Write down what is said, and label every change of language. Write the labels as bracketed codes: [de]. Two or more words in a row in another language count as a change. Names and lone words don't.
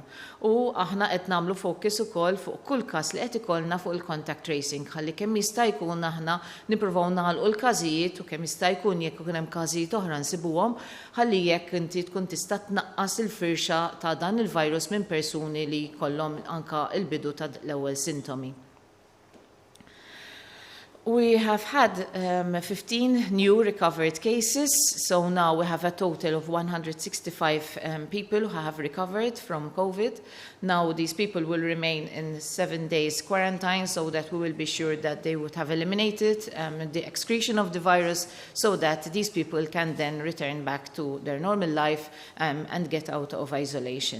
[mt] U aħna qed nagħmlu fokus ukoll fuq kull każ li qed ikollna fuq il- [en] contact tracing [mt] ħalli kemm jista' jkun aħna nippruvaw nagħlqu l-każijiet u kemm jista' jkun jekk ikun hemm każijiet oħra nsibuhom ħalli jekk inti tkun tista' tnaqqas il-firxa ta' dan il-virus minn persuni li jkollhom anke l-bidu ta' l-ewwel sintomi. [en] We have had 15 new recovered cases, so now we have a total of 165 people who have recovered from COVID. Now these people will remain in 7 days quarantine so that we will be sure that they would have eliminated the excretion of the virus so that these people can then return back to their normal life and get out of isolation.